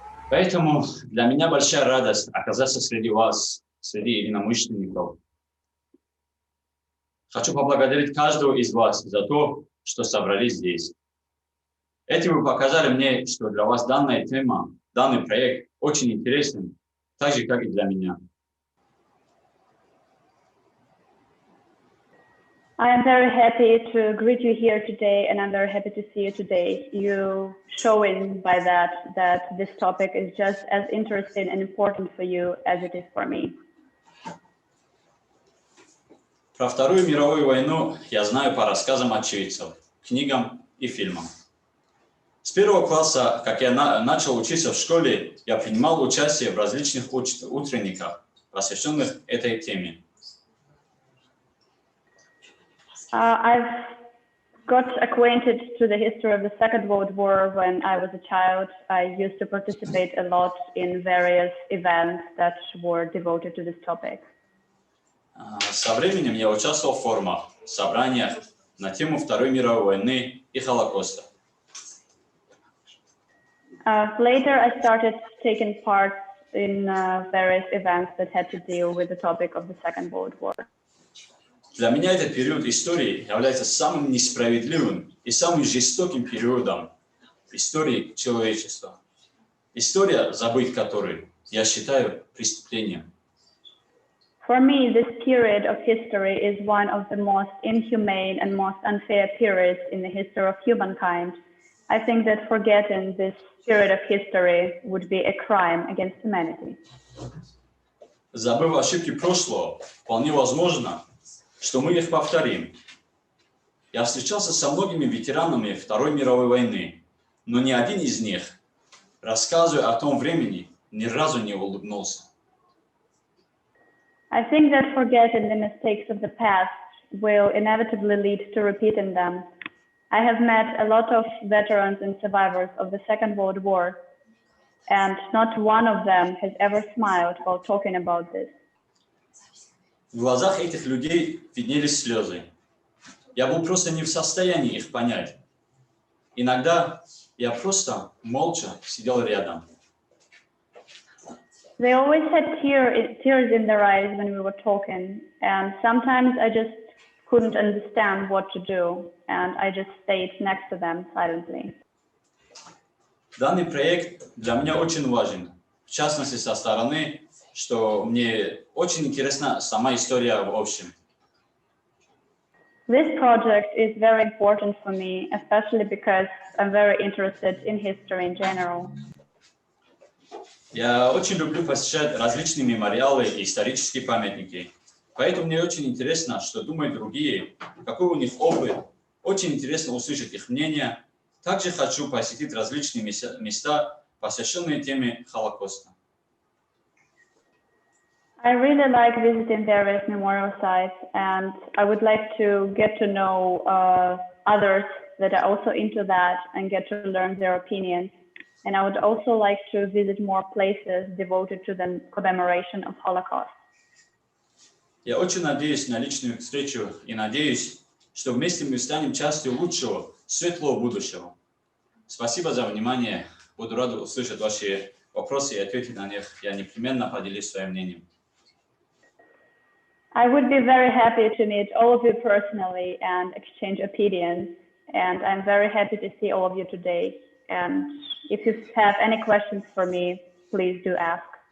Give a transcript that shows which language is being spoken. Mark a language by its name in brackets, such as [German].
[Russian] Поэтому для меня большая радость оказаться среди вас, среди единомышленников. Хочу поблагодарить каждого из вас за то, что собрались здесь. Этим вы показали мне, что для вас данная тема, данный проект очень интересен, так же, как и для меня. [English] I am very happy to greet you here today, and I'm very happy to see you today. You showing by that this topic is just as interesting and important for you as it is for me. [Russian] Про Вторую мировую войну я знаю по рассказам очевидцев, книгам и фильмам. С первого класса, как я начал учиться в школе, я принимал участие в различных утренниках, посвященных этой теме. [English] I've got acquainted to the history of the Second World War when I was a child. I used to participate a lot in various events that were devoted to this topic. [Russian] Со временем я участвовал в форумах, собраниях на тему Второй мировой войны и Холокоста. [English] Later, I started taking part in various events that had to deal with the topic of the Second World War. [Russian] Для меня этот период истории является самым несправедливым и самым жестоким периодом истории человечества. История, забыть которой, я считаю преступлением. [English] For me, this period of history is one of the most inhumane and most unfair periods in the history of humankind. I think that forgetting this period of history would be a crime against humanity. [Russian] Забыв ошибки прошлого, вполне возможно, что мы их повторим. Я встречался со многими ветеранами Второй мировой войны, но ни один из них, рассказывая о том времени, ни разу не улыбнулся. [English] I think that forgetting the mistakes of the past will inevitably lead to repeating them. I have met a lot of veterans and survivors of the Second World War, and not one of them has ever smiled while talking about this. [Russian] В глазах этих людей виднелись слезы. Я был просто не в состоянии их понять. Иногда я просто молча сидел рядом. [English] They always had tears in their eyes when we were talking, and sometimes I just couldn't understand what to do, and I just stayed next to them silently. [Russian] Данный проект для меня очень важен, в частности со стороны, что мне очень интересна сама история в общем. [English] This project is very important for me, especially because I'm very interested in history in general. [Russian] Я очень люблю посещать различные мемориалы и исторические памятники. Поэтому мне очень интересно, что думают другие, какой у них опыт. Очень интересно услышать их мнение. Также хочу посетить различные места, посвященные теме Холокоста. [English] I really like visiting various memorial sites, and I would like to get to know others that are also into that and get to learn their opinions. And I would also like to visit more places devoted to the commemoration of Holocaust. [Russian] Я очень надеюсь на личную встречу и надеюсь, что вместе мы станем частью лучшего, светлого будущего. Спасибо за внимание. Буду рад услышать ваши вопросы и ответить на них. Я непременно поделюсь своим мнением. [English] I would be very happy to meet all of you personally and exchange opinions. And I'm very happy to see all of you today. And if you have any questions for me, please do ask.